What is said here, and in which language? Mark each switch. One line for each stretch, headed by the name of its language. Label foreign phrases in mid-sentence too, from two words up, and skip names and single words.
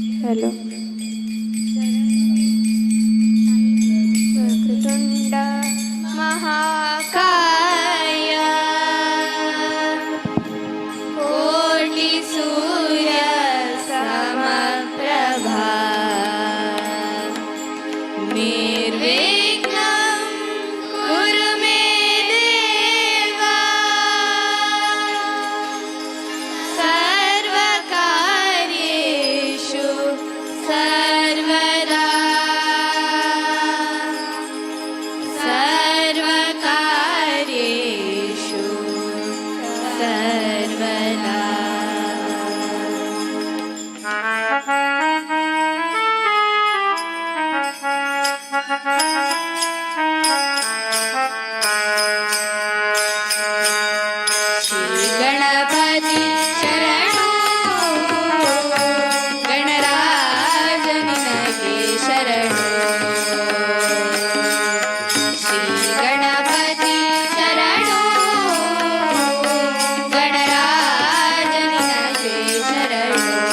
Sanskrit: ಹಲೋ ವಕ್ರತುಂಡ ಮಹಾಕಾಯ ಕೋಟಿ ಸೂರ್ಯ ಸಮಪ್ರಭಾ ನಿರ್ವಿಘ್ನಂ ಕುರು ಮೇ ದೇವ ಸರ್ವಕಾರ್ಯೇಷು ಸರ್ವದಾ ಸರ್ವಕಾರ್ಯೇಷು ಸರ್ವದಾ
Kannada: ಶ್ರೀ ಗಣಪತಿ ಶರಣು ಗಣರಾಜ ನಿನಗೆ ಶರಣು ಶ್ರೀ ಗಣಪತಿ ಶರಣು ಗಣರಾಜ ನಿನಗೆ ಶರಣು